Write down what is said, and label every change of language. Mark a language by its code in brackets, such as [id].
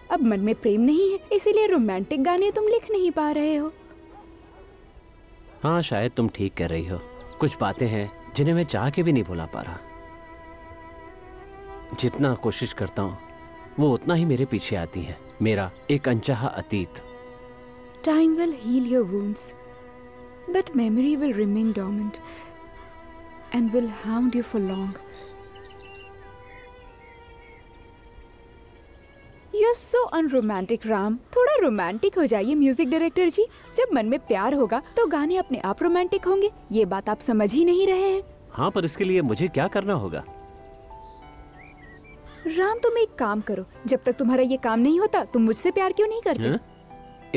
[hi] अब मन में प्रेम नहीं है, इसीलिए रोमांटिक गाने तुम लिख नहीं पा रहे हो। हाँ, शायद तुम ठीक कह रही हो। कुछ बातें हैं जिन्हें मैं चाह के भी नहीं भुला पा रहा। जितना कोशिश करता हूं वो उतना ही मेरे पीछे आती है। मेरा एक अनचाहा अतीत। [en] Time will heal your wounds, but memory will remain dormant and will hound you for long. You're so unromantic, Ram. [hi] थोड़ा रोमांटिक हो जाइए म्यूजिक डायरेक्टर जी। जब मन में प्यार होगा तो गाने अपने आप रोमांटिक होंगे। ये बात आप समझ ही नहीं रहे हैं। हाँ, पर इसके लिए मुझे क्या करना होगा? राम, तुम एक काम करो। जब तक तुम्हारा ये काम नहीं होता तुम मुझसे प्यार क्यों नहीं करते?